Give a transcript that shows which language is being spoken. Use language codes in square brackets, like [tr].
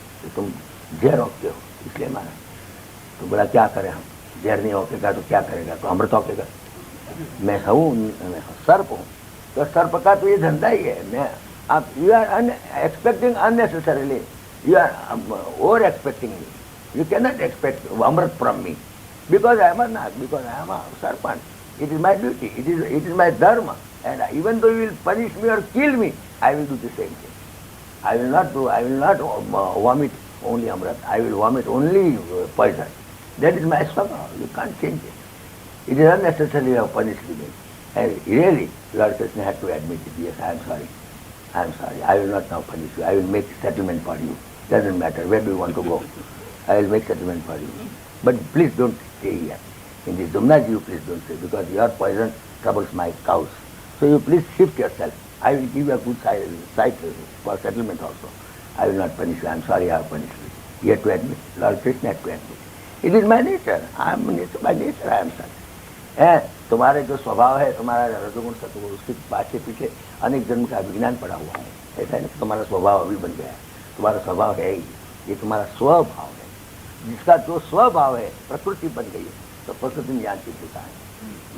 [hi] तो तुम जहर होते हो इसलिए मारा। तो बोला क्या करें हम, जहर नहीं होकेगा तो क्या करेगा, तो अमृत होकेगा। मैं हूँ, सर्प हूँ, तो सर्प का तो ये धंधा ही है। मैं आप [en] You are expecting unnecessarily, you are over expecting me. You cannot expect Amrit from me because I am a Nag, because I am a serpent. It is my duty, it is my dharma, and even though you will punish me or kill me, I will do the same thing. I will not vomit only Amrit, I will vomit only poison. That is my swabha, you can't change it. It is unnecessary you have punished me. And really, Lord Krishna had to admit it, yes, I am sorry, I will not now punish you, I will make settlement for you. Doesn't matter, where do you want to go? I will make settlement for you. But please don't stay here. In this Dumnaji, you please don't stay, because your poison troubles my cows. So you please shift yourself. I will give you a good site for settlement also. I will not punish you. I am sorry I have punished you. You have to admit. Lord Krishna had to admit. It is my nature. I am by nature I am such. [hi] तुम्हारे जो स्वभाव है, तुम्हारा रजोगुण सत्वगुण, उसके पाछे पीछे अनेक जन्म का विज्ञान पड़ा हुआ है। ऐसा नहीं कि तुम्हारा स्वभाव अभी बन गया है, तुम्हारा स्वभाव है ही, ये तुम्हारा स्वभाव है। जिसका जो स्वभाव है, प्रकृति बन गई है, तो प्रकृति में ज्ञान चित्त होता है।